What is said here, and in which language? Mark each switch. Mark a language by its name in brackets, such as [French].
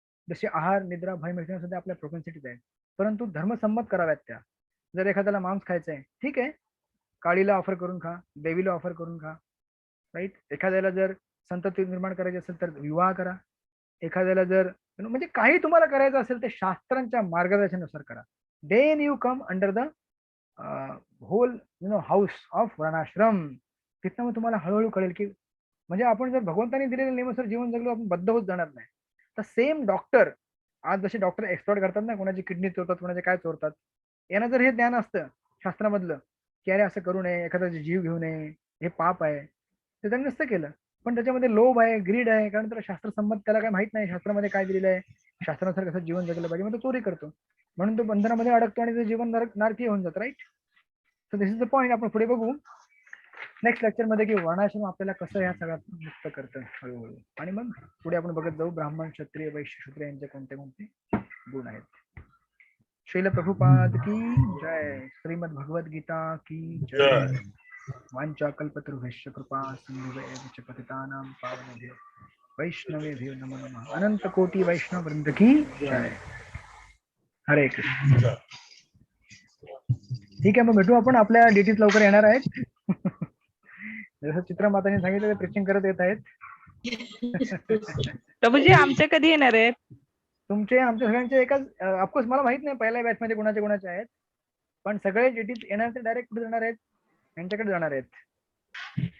[Marathi] जसे आहार, निद्रा, भय मिळणे सुद्धा आपल्या प्रोपेन्सिटीज आहेत, परंतु धर्मसंमत कराव्यात त्या. जर एखाद्याला मांस खायचं आहे, ठीक आहे, काळीला ऑफर करून खा, देवीला ऑफर करून खा, राईट. एखाद्याला जर संतती निर्माण करायची असेल तर विवाह करा. एखाद्याला जर म्हणजे काही तुम्हाला करायचं असेल ते शास्त्रांच्या मार्गदर्शनानुसार करा. [English] Then you come under the whole house of varnashram. [Marathi] तिथं मग तुम्हाला हळूहळू कळेल की म्हणजे आपण जर भगवंतांनी दिलेल्या नियमानुसार जीवन जगलो आपण बद्ध होत जाणार नाही. तर सेम डॉक्टर, आज जसे डॉक्टर एक्सप्लोर करतात ना, कोणाची किडनी चोरतात, कोणाचे काय चोरतात, यांना जर हे ज्ञान असतं शास्त्रामधलं की अरे असं करू नये, एखाद्याचा जीव घेऊ नये, हे पाप आहे, ते त्यांनी नसतं केलं. पण त्याच्यामध्ये लोभ आहे, ग्रीड आहे, कारण त्याला शास्त्रसंमत त्याला काय माहित नाही शास्त्रामध्ये काय दिलेलं आहे, शास्त्रानुसार कसं जीवन जगलं पाहिजे, मग तो चोरी करतो, म्हणून तो बंधनामध्ये अडकतो आणि त्याचं जीवन नारकीय होऊन जातं, right. [English] So this is the point. [Marathi] आपण पुढे बघू नेक्स्ट लेक्चर मध्ये की वर्णाश्रम आपल्याला कसं या सगळ्यात मुक्त करतं हळूहळू. आणि मग पुढे आपण बघत जाऊ ब्राह्मण, क्षत्रिय, वैश्य, शूद्र यांचे कोणते कोणते गुण आहेत. [Hindi] श्रील प्रभुपाद की जय. श्रीमद भगवद गीता की जय. [Sanskrit] वांचा कल्पतरुभ्यश्च कृपा सिंधुभ्यश्च पतितानां पावनेभ्यो वैष्णवेभ्यो नमो नमः. [Hindi] अनंत कोटी वैष्णव वृंद की जय. [Sanskrit] हरे कृष्ण. [Marathi] ठीक आहे, मग भेटू आपण. आपल्या डिटीज लवकर येणार आहेत. जसं चित्रा मातांनी सांगितलं, प्रीचिंग करत येत आहेत. प्रभूजी आमचे कधी येणार आहेत? तुमचे आमच्या सगळ्यांचे एकाच. ऑफकोर्स मला माहित नाही पहिल्या बॅच मध्ये कोणाचे आहेत, पण सगळे डिटीज येणार ते डायरेक्ट कुठे जाणार आहेत, यांच्याकडे जाणार आहेत.